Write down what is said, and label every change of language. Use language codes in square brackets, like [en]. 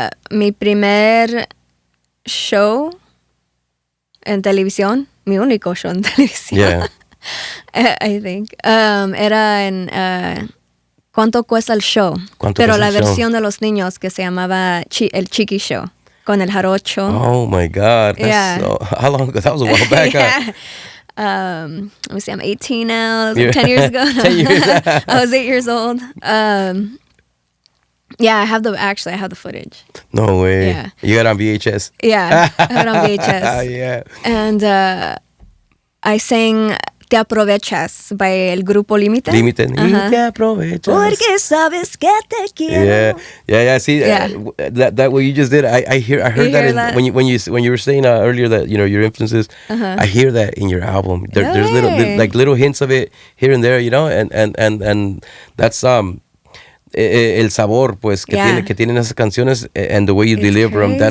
[es] Mi primer show en televisión, mi único show en televisión. [en] Yeah. I think. [es] Era en ¿Cuánto cuesta el show? Pero la versión de los niños que se llamaba el Chiqui Show, con el jarocho. [en] Oh my God. That's how long ago? That was a while back. Let me see, I'm 18 now. That was like 10 years ago. 10 years. I was 8 years old. Yeah, I have the footage. No way. Yeah. You got it on VHS. Yeah, I have it on VHS. Yeah. And I sang Te aprovechas by el grupo Límite. [es] Límite. Y te aprovechas. Porque sabes que te quiero. [en] Yeah. See, that what you just did. I heard that, when you were saying earlier that your influences. I hear that in your album. There's little hints of it here and there, and that's [es] el sabor pues que tienen esas canciones, [en] and the way you deliver them.